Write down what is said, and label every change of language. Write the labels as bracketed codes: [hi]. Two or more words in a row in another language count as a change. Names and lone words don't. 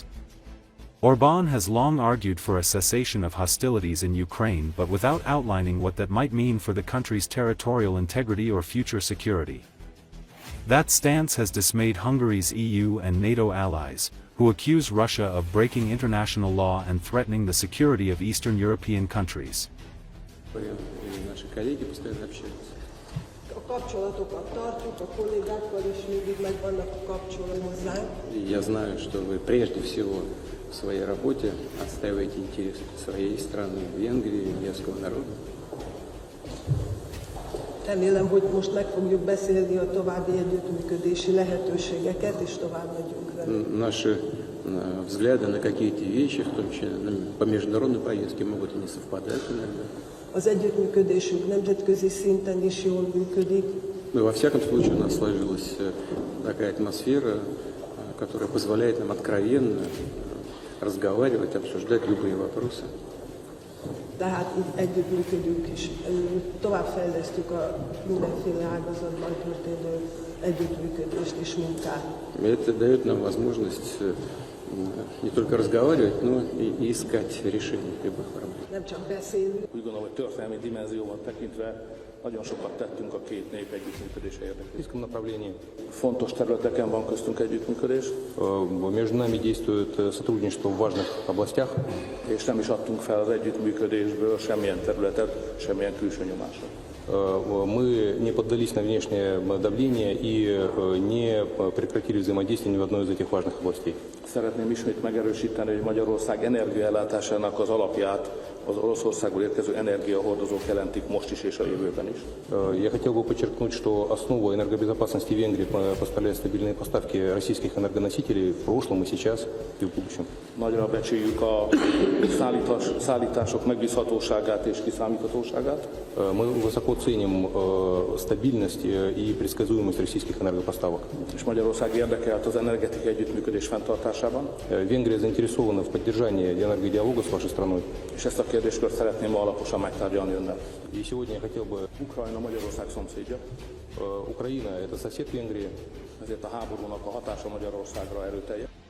[en] Orban has long argued for a cessation of hostilities in Ukraine but without outlining what that might mean for the country's territorial integrity or future security. That stance has dismayed Hungary's EU and NATO allies, who accuse Russia of breaking international law and threatening the security of Eastern European countries. [ru] Я знаю, что вы прежде всего в своей работе отстаиваете интересы своей страны, Венгрии, венгерского народа. [hu] Remélem, hogy most meg fogjuk beszélni a további együttműködési lehetőségeket, és tovább megyünk vele. [ru] Наши взгляды на какие-то вещи, в том числе по международной повестке, могут и не совпадать иногда. [hu] Az együttműködésünk nemzetközi szinten is jól működik. [ru] Но во всяком случае у нас сложилась такая атмосфера, которая позволяет нам откровенно разговаривать, обсуждать любые вопросы. [hu] Tehát így együttműködünk és továbbfejlesztjük a mindenféle ágazatban történő együttműködést és munkát. [ru] Это dает нам возможность не только разговаривать, но и искать решения любых проблем. [hu] Nem csak beszélünk. Úgy gondolom, hogy történelmi dimenzióban tekintve nagyon sokat tettünk a két nép együttműködése érdekében. Fontos területeken van köztünk együttműködés. [ru] Между нами действует сотрудничество в важных областях. [hu] És nem is adtunk fel az együttműködésből semmilyen területet, semmilyen külső nyomásra. [ru] Мы не поддались на внешнее давление и не прекратили взаимодействие ни в одной из этих важных областей. [hu] Szeretném ismét megerősíteni, hogy Magyarország energiaellátásának az alapját az Oroszországból érkező energiahordozók jelentik most is és a jövőben is. [ru] Я хотел бы подчеркнуть, что основу энергобезопасности Венгрии поставляют стабильные поставки российских энергоносителей в прошлом и сейчас и в будущем. [hu] Nagyra becsüljük a szállítások megbízhatóságát és kiszámíthatóságát. [ru] Мы высоко ценим стабильность и предсказуемость российских энергопоставок. [hu] És Magyarország érdekelt az energetikai együttműködés fenntartásában. [ru] Венгрия заинтересована в поддержании энергодиалога с вашей страной. [hu] És ezt a kérdéskört szeretném ma alaposan megtárgyalni önnel. [ru] И сегодня я хотел бы... [hu] Ukrajna Magyarország szomszédja. [ru] Украина – это сосед Венгрии. [hu] Ezért a háborúnak a hatása Magyarországra erőteljes.